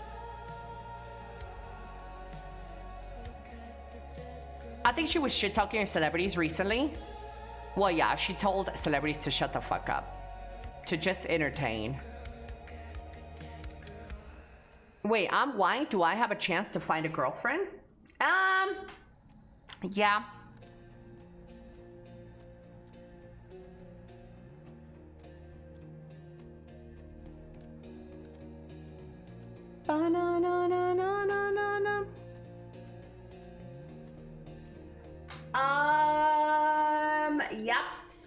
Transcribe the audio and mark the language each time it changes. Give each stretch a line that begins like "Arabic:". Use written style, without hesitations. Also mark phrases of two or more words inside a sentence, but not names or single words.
English: I think she was shit talking celebrities recently. Well, yeah, she told celebrities to shut the fuck up, to just entertain. Wait, I'm white. Do I have a chance to find a girlfriend? Yeah. Ba-na-na-na-na-na-na. Yep.